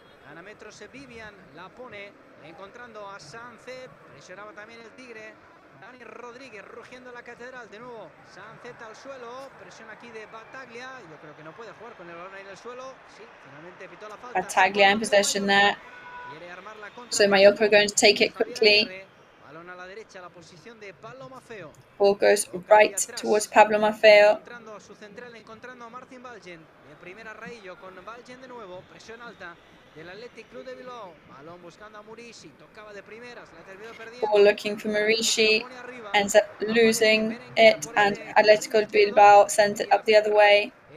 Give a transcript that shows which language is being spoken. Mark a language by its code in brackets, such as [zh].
[es] Ana metros Vivian la pone, encontrando a Sánchez, presionaba también el Tigre. Dani Rodríguez rugiendo la catedral, de nuevo Sánchez al suelo, presión aquí de Battaglia, yo creo que no puede jugar con el balón ahí en el suelo, sí, finalmente pitó la falta. [en] Battaglia in possession there, so Mallorca are going to take it quickly. [es] Balón a la derecha, la posición de Pablo Maffeo. [en] Ball goes right towards Pablo Maffeo. [es] Encontrando a su central, encontrando a Martín Valgen, de primera Raillo con Valgen de nuevo, presión alta del Athletic Club de Bilbao, balón buscando a Murici, tocaba de primeras, la terminó perdiendo. [en] Ball looking for Murici, ends up losing it, and Atletico Bilbao sends it up the other way.